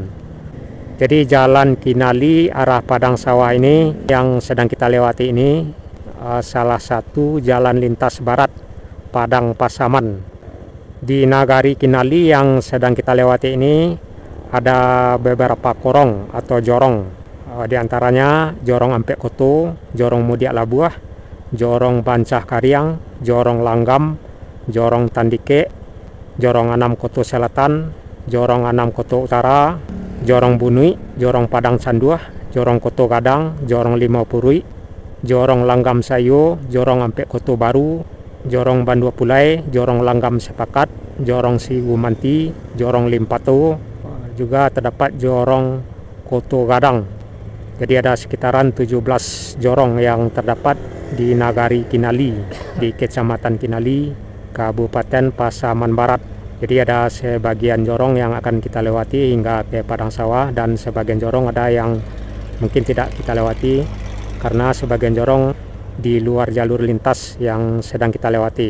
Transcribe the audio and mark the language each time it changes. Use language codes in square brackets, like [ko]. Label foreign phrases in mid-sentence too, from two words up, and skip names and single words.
[id] Jadi jalan Kinali arah Padang Sawah ini yang sedang kita lewati ini salah satu jalan lintas barat Padang Pasaman. Di Nagari Kinali yang sedang kita lewati ini ada beberapa korong atau jorong. Di antaranya Jorong Ampek Koto, Jorong Mudiak Labuah, Jorong Bancah Kariang, Jorong Langgam, Jorong Tandike, Jorong Anam Koto Selatan, Jorong Anam Koto Utara, Jorong Bunui, Jorong Padang Sanduah, Jorong Koto Gadang, Jorong Limau Purui, Jorong Langgam Sayo, Jorong Ampek Koto Baru, Jorong Bandua Pulai, Jorong Langgam Sepakat, Jorong Sigu Manti, Jorong Limpato, juga terdapat Jorong Koto Gadang. Jadi ada sekitaran 17 jorong yang terdapat di Nagari Kinali, di Kecamatan Kinali, Kabupaten Pasaman Barat. Jadi ada sebagian jorong yang akan kita lewati hingga ke Padang Sawah, dan sebagian jorong ada yang mungkin tidak kita lewati karena sebagian jorong di luar jalur lintas yang sedang kita lewati.